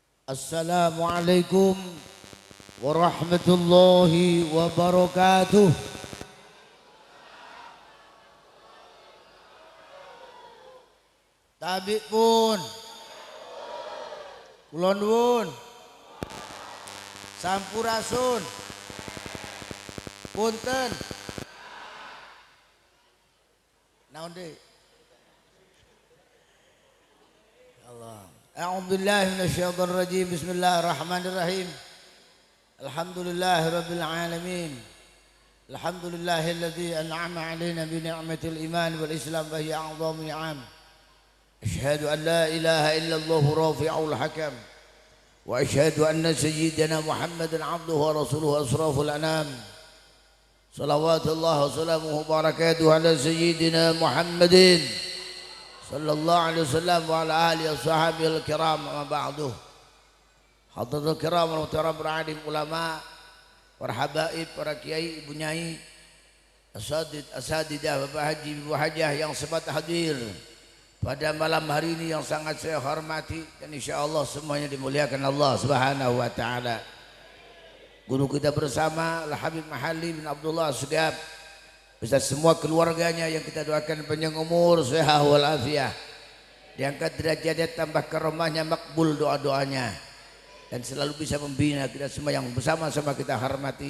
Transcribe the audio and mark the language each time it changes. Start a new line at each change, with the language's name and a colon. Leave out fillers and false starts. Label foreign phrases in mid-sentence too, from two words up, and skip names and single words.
Arabic: السلام عليكم ورحمة الله وبركاته.
Lampung Api: Tabik pun
Javanese: kulon nuwun
Sundanese: sampurasun punten naon deui Allah.
Arabic: أعوذ بالله من الشيطان الرجيم. بسم الله الرحمن الرحيم. الحمد لله رب العالمين. الحمد لله الذي أنعم علينا بنعمة الإيمان والإسلام وهي أعظم النعم. أشهد أن لا إله إلا الله رافع الحكم وأشهد أن سيدنا محمدا عبده ورسوله أشرف الأنام. صلوات الله وسلامه وبركاته على سيدنا محمد صلى الله عليه وسلم وعلى آله وصحبه الكرام أما بعد. حضرة الكرام والمحترم
Indonesian: alim ulama, para habaib, para kiai, ibu nyai, asadidah, bapak haji, ibu hajah yang sempat hadir pada malam hari ini yang sangat saya hormati dan insyaallah semuanya dimuliakan Allah
Arabic: سبحانه وتعالى.
Indonesian: Guru kita bersama Al-Habib Mahalli bin Abdullah Sugab beserta semua keluarganya yang kita doakan panjang umur, sehat walafiat, diangkat derajatnya, tambah karomahnya, makbul doa-doanya, dan selalu bisa membina kita semua yang bersama-sama kita hormati.